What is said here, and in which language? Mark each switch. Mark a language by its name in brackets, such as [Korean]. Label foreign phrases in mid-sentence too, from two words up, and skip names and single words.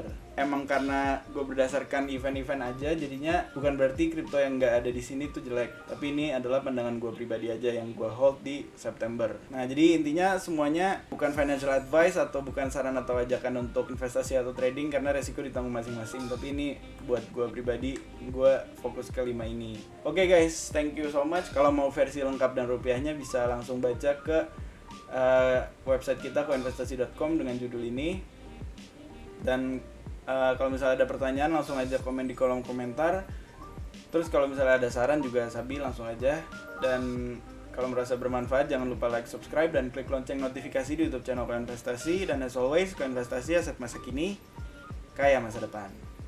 [Indonesian] Emang karena gue berdasarkan event-event aja, jadinya bukan berarti kripto yang nggak ada di sini tuh jelek, tapi ini adalah pandangan gue pribadi aja yang gue hold di September. Nah jadi intinya semuanya bukan [English] financial advice [Indonesian] atau bukan saran atau ajakan untuk investasi atau trading, karena resiko ditanggung masing-masing, tapi ini buat gue pribadi, gue fokus ke 5 ini. [English] Oke guys, thank you so much. [Indonesian] Kalau mau versi lengkap dan rupiahnya bisa langsung baca ke website kita koinvestasi.com dengan judul ini. Dan kalau misalnya ada pertanyaan langsung aja komen di kolom komentar. Terus kalau misalnya ada saran juga Sabi langsung aja. Dan kalau merasa bermanfaat jangan lupa [English] like, subscribe, [Indonesian] dan klik lonceng notifikasi di YouTube channel Koinvestasi. Dan [English] as always, [Indonesian] Koinvestasi aset masa kini, kaya masa depan.